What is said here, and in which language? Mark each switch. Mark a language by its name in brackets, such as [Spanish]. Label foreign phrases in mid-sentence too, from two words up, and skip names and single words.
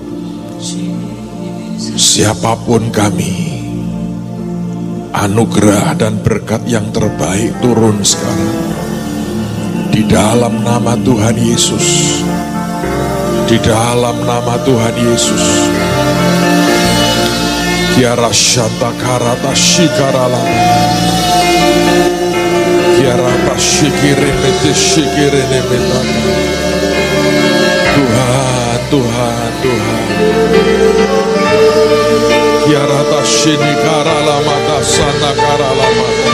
[Indonesian] Siapapun kami, anugerah dan berkat yang terbaik turun sekarang. Di dalam nama Tuhan Yesus. Di dalam nama Tuhan Yesus. Kiara shanta karata shikaralama. Kiara shikiremete shikirenemetaka. Tuhan, Tuhan, Tuhan. Kiara tashini karalama tasana karalama.